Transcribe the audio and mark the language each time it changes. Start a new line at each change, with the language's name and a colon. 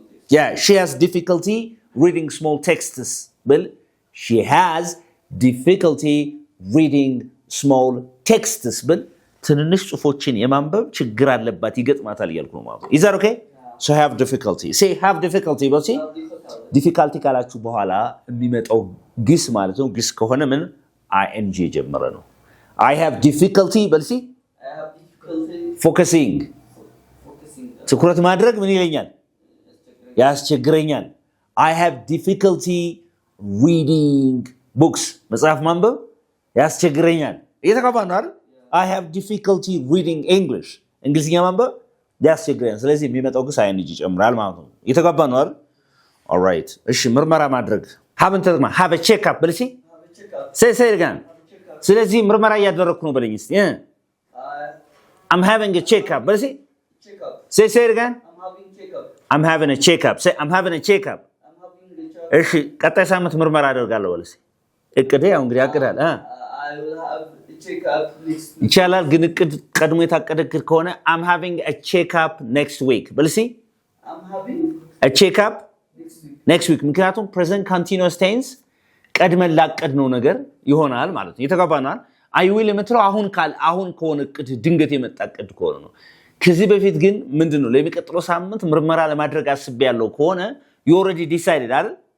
English: Yeah, she has difficulty reading small texts. Well, she has difficulty reading small texts. Well,
Amharic: ትንንሽ ጽሁፎችን የማንበብ ችግር አለባት ይገጥማታል እያልኩ ነው ማለት ነው.
English: Is that okay? So have difficulty. Say have difficulty.
Amharic: But see, difficulty ካላችሁ በኋላ የሚመጣው ግስ ማለት ነው። ግስ ከሆነ ምን ing ጀመረ ነው።
English: I have difficulty. But see, I have difficulty
Amharic: focusing. ትኩረት ማድረግ ምን ይለኛል? ያስቸግረኛል።
English: I have difficulty reading books.
Amharic: መጽሐፍ ማንበብ ያስቸግረኛል። እየተቀባ ነው አይደል?
English: I have difficulty reading English.
Amharic: እንግሊዝኛ ማንበብ ያስቸግረኛል። ስለዚህ የሚመጣው ግስ ing ይጨምራል ማለት ነው። እየተቀባ ነው አይደል?
English: All right.
Amharic: እሺ ምርመራ ማድረግ
English: haven't
Amharic: ተጠቅማ
English: have a check up
Amharic: በልሲ
English: say it again.
Amharic: ስለዚህ ምርመራ እያደረኩ ነው በለኝ እስቲ
English: I'm having a check up
Amharic: በልሲ
English: say it again. I'm having a check up. Say I'm having a check up.
Amharic: እሺ ቀጣይ ሳምንት ምርመራ አደርጋለሁ በለሲ እቅዴ ያው እንግዲህ አቅዳል
English: I will have a check up next week.
Amharic: ይቻላል ግን እቅድ ቀድሞ የታቀደ እቅድ ከሆነ
English: I'm having a check up next week
Amharic: በልሲ
English: I'm having a check up next week.
Amharic: next week ምክንያቱም present continuous tense ቀድመን ላቀድነው ነገር ይሆናል ማለት ነው። የተጋባናል። I will የምትለው አሁን ከሆነ እቅድ ድንገት የመጣ እቅድ ከሆነ ነው። ከዚህ በፊት ግን ምንድነው ለሚቀጥለው ሳምንት ምርመራ ለማድረግ አስቤያለሁ ከሆነ
English: you already decided
Amharic: አይደል?